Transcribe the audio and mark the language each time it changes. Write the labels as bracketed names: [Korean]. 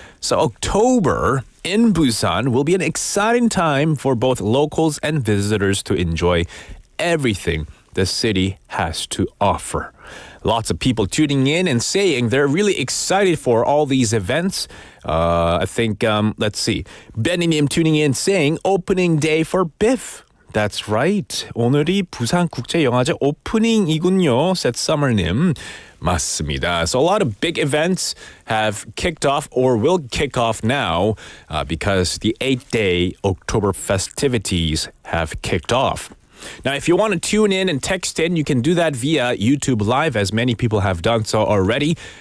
[English] So October in Busan will be an exciting time for both locals and visitors to enjoy everything the city has to offer. Lots of people tuning in and saying they're really excited for all these events. I think, let's see. Benny님 tuning in saying opening day for BIF. That's right. [Korean] 오늘이 부산국제영화제 오프닝이군요. 셋서머님. 맞습니다. [English] So a lot of big events have kicked off or will kick off now because the 8-day October festivities have kicked off. Now, if you want to tune in and text in, you can do that via YouTube Live, as many people have done so already.